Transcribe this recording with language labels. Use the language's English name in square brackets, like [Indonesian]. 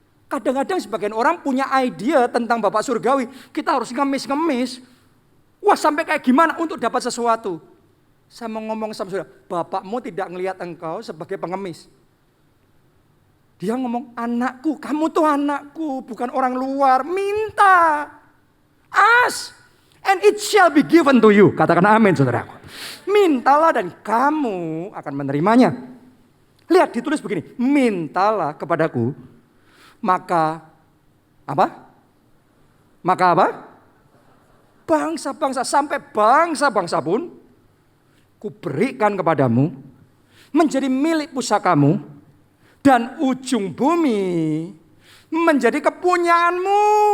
[Indonesian] Kadang-kadang sebagian orang punya ide tentang Bapak surgawi. Kita harus ngemis-ngemis. Wah sampai kayak gimana untuk dapat sesuatu. Saya mau ngomong sama saudara, Bapakmu tidak ngelihat engkau sebagai pengemis. Dia ngomong, anakku, kamu tuh anakku, bukan orang luar. Minta, [English] ask, and it shall be given to you. [Indonesian] Katakan amin saudaraku. Mintalah dan kamu akan menerimanya. Lihat ditulis begini, mintalah kepadaku, maka apa? Maka apa? Bangsa-bangsa, sampai bangsa-bangsa pun kuberikan kepadamu, menjadi milik pusakamu, dan ujung bumi menjadi kepunyaanmu.